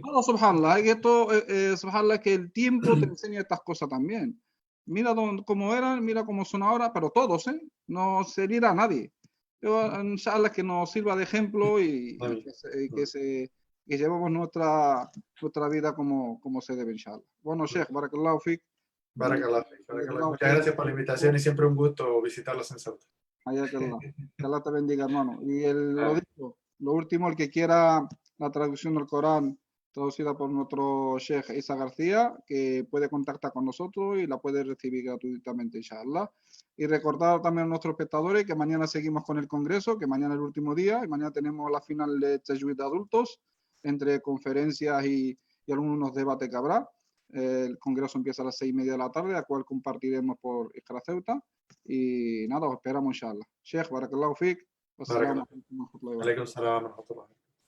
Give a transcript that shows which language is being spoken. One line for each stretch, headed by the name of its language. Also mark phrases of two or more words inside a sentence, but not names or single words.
Spanish: todo, subhanallah, y esto, subhanallah, que el tiempo te enseña estas cosas también. Mira cómo eran, mira cómo son ahora, pero todos, ¿eh? No se liera a nadie. Yo, inshallah, que nos sirva de ejemplo y que llevemos nuestra vida como se debe, inshallah. Bueno, Sheikh,
Arabic: بارك الله فيك. بارك الله، بارك الله. Barakallahu
Spanish: Muchas
Arabic: fik.
Spanish: gracias por la invitación y siempre un gusto visitarlos en Ceuta. Hayakallah. Que Allah te bendiga, hermano. Y lo dicho, lo último, el que quiera la traducción del Corán traducida por nuestro Sheikh Isa García, que puede contactar con nosotros y la puede recibir gratuitamente, inshallah. Y recordar también a nuestros espectadores que mañana seguimos con el Congreso, que mañana es el último día, y mañana tenemos la final de Tajwid de adultos, entre conferencias y algunos debates que habrá. El Congreso empieza a las 6:30 de la tarde, a cual compartiremos por Iskra Ceuta. Y nada, os esperamos, inshallah.
Arabic: شيخ، بارك الله فيك. Wassalamu Barakallah. عليكم ورحمة الله وبركاته. عليكم السلام ورحمة الله.